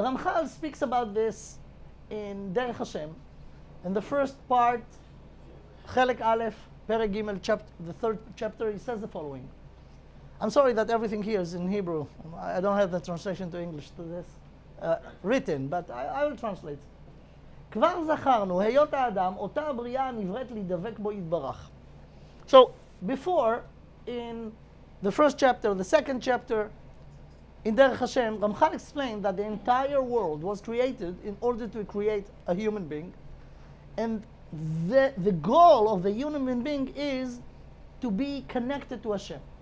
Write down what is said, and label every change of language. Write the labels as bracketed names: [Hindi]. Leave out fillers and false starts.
[English] The Ramchal speaks about this in Derech Hashem. In the first part, Chelek Aleph, Perek Gimel, the third chapter, he says the following. I'm sorry that everything here is in Hebrew. I don't have the translation to English to this written, but I will translate. [Hebrew] כבר זכרנו, היות האדם, אותה הבריאה הנבראת להידבק בו יתברך. [English] So, before, in the first chapter, the second chapter, in Derech Hashem, Ramchal explained that the entire world was created in order to create a human being. And the goal of the human being is to be connected to Hashem.